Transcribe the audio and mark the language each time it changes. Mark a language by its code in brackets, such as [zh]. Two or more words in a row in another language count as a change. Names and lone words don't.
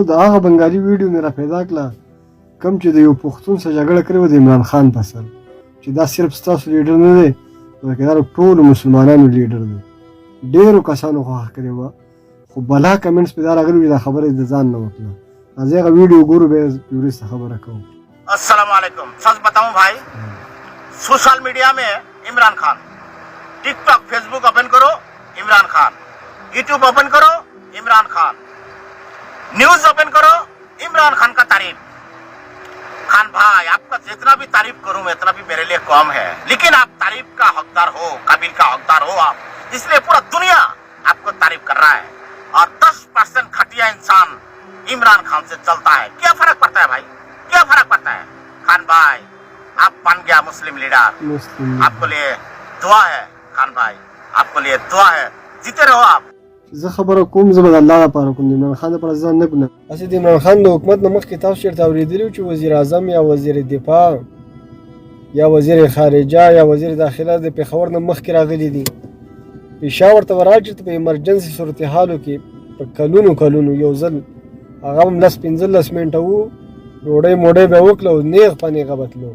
[ps] د هغه بنګالي ویډیو مې را پیدا کړه کوم چې د یو پښتون سره جګړه کړې وه د عمران خان په سر، چې دا صرف ستاسو لیډر نه دی بلکې دا ټولو مسلمانانو لیډر دی. ډېرو کسانو خوښه کړې وه خو بلا کمنټس پې دا راغلي وي دا خبره یې د ځان نه وکړه. راځئ هغه ویډیو ګورو بیا وروسته خبره کوو. [ur] السلام علیکم. سچ بتاؤں بھائی, [en] social media [ur] میں عمران خان، ٹک ٹاک فیس بک اوپن کرو عمران خان، یوٹیوب اوپن کرو عمران خان, [en] news open [ur] کرو عمران خان کا تعریف. خان بھائی آپ کا جتنا بھی تعریف کروں میں اتنا بھی میرے لیے کم ہے، لیکن آپ تعریف کا حقدار ہو، قابل کا حقدار ہو آپ، اس لیے پورا دنیا آپ کو تعریف کر رہا ہے. اور 10% گھٹیا انسان عمران خان سے چلتا ہے. کیا فرق پڑتا ہے بھائی، کیا فرق پڑتا ہے؟ خان بھائی آپ بن گیا [en] Muslim leader, [ur] ، آپ کو لیے دعا ہے. خان بھائی آپ کو لیے دعا ہے، جیتے رہو آپ. [ps] زه خبره کوم زه به د الله لپاره کوم، د عمران خان لپاره ځان نه ګڼم. هسې د عمران خان د حکومت نه مخکې تاسو چېرته اورېدلي وو چې وزیر اعظم یا وزیر دفاع یا وزیر خارجه یا وزیر داخله د پېښور نه مخکې راغلي دي. پېښور ته ورغلل چې په ایمرجنسي صورتحالو کې په کلونو یو ځل هغه هم 10-15 منټه وو، ډوډۍ موډۍ به یې وکړه او نیغ په نیغه به تلو.